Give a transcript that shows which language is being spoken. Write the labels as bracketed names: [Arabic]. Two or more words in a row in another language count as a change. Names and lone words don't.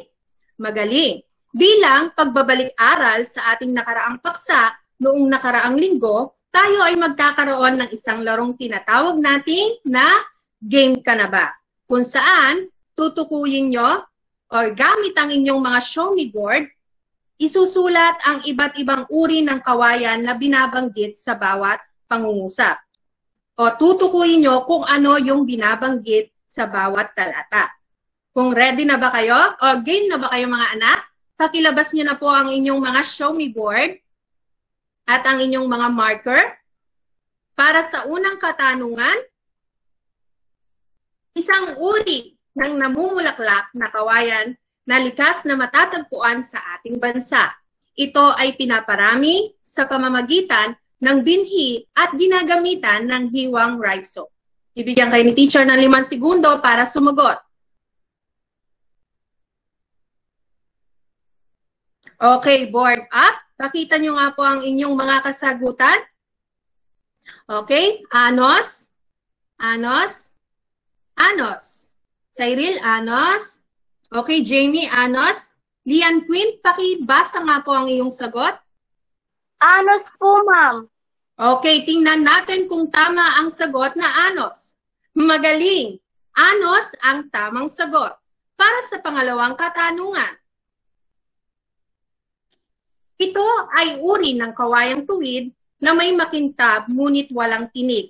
[Filipino] Magaling. Bilang pagbabalik-aral sa ating nakaraang paksa, noong nakaraang linggo, tayo ay magkakaroon ng isang larong tinatawag natin na Game Ka Na Ba? Kung saan tutukuyin nyo o gamit ang inyong mga [English] show me board, [Filipino] isusulat ang iba't ibang uri ng kawayan na binabanggit sa bawat pangungusap. O tutukuyin nyo kung ano yung binabanggit sa bawat talata. Kung ready na ba kayo o game na ba kayo mga anak, pakilabas nyo na po ang inyong mga [English] show me board [Filipino] at ang inyong mga marker. Para sa unang katanungan, isang uri ng namumulaklak na kawayan na likas na matatagpuan sa ating bansa. Ito ay pinaparami sa pamamagitan ng binhi at ginagamitan ng hiwang raiso. Ibigyan kayo ni teacher ng 5 segundo para sumagot. [English] Okay, board up. [Filipino] Pakita nyo nga po ang inyong mga kasagutan. Okay, Anos. Anos. Anos. Cyril, Anos. Okay, Jamie, Anos. Lian Queen, pakibasa nga po ang iyong sagot. Anos po, ma'am. Okay, tingnan natin kung tama ang sagot na Anos. Magaling. Anos ang tamang sagot. Para sa pangalawang katanungan. Ito ay uri ng kawayang tuwid na may makintab ngunit walang tinik.